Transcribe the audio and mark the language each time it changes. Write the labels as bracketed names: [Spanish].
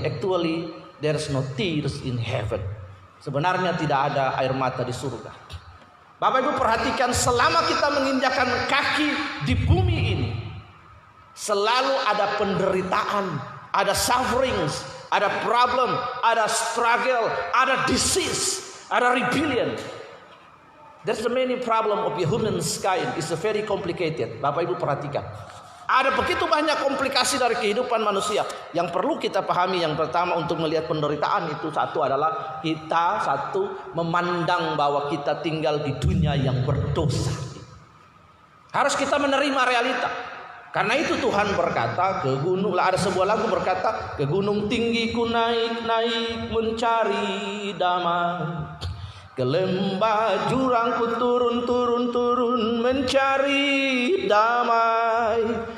[English] Actually, there's no tears in heaven. [Indonesian] Sebenarnya tidak ada air mata di surga. Bapak Ibu perhatikan, selama kita menginjakkan kaki di bumi ini, selalu ada penderitaan, ada sufferings, ada problem, ada struggle, ada disease, ada rebellion. [English] There's the many problem of the human kind. It's a very complicated. [Indonesian] Bapak Ibu perhatikan, ada begitu banyak komplikasi dari kehidupan manusia. Yang perlu kita pahami, yang pertama untuk melihat penderitaan itu, satu adalah kita memandang bahwa kita tinggal di dunia yang berdosa. Harus kita menerima realita. Karena itu Tuhan berkata ke gunung, ada sebuah lagu berkata, ke gunung tinggi ku naik mencari damai, ke lembah jurang ku turun mencari damai.